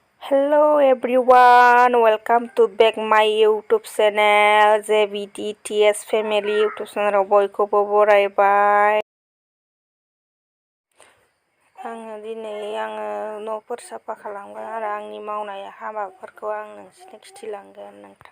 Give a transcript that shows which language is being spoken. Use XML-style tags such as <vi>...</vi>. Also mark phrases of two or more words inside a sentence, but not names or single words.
<en>Hello everyone, welcome to back my YouTube channel JVDTS Family YouTube channel</en> <brx>बयखौबो बरायबाय। आङो न'फोर साफा खालामगोन आरो आंनि मावनाय हाबाफोरखौ आं नोंसिनो खिथिलांगोन नोंथां।</brx>